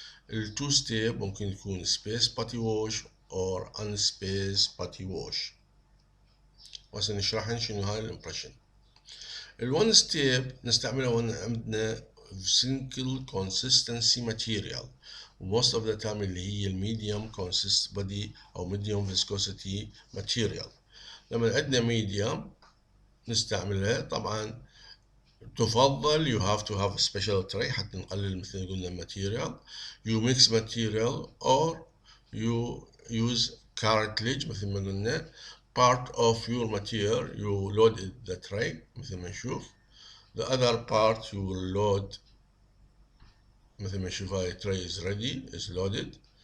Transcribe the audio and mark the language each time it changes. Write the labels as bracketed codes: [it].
[ar] ال two step ممكن يكون [en] space putty wash or unspaced putty wash. [ar] وهسه نشرح شنو هاي الامبريشن. الون ستيب نستعملها وانا عندنا [en] single consistency material most of the time [ar] اللي هي الميديوم consist body او [en] medium viscosity material. [ar] لما عندنا medium نستعملها طبعا تفضل [en] you have to have a special tray [ar] حتى نقلل مثل ما قلنا material. [en] You mix material or you use cartilage [ar] مثل ما قلنا. [en] Part of your material you load the tray [ar] مثل ما نشوف. [en] The other part you will load [ar] مثل ما نشوف [en] هاي tray is ready is loaded.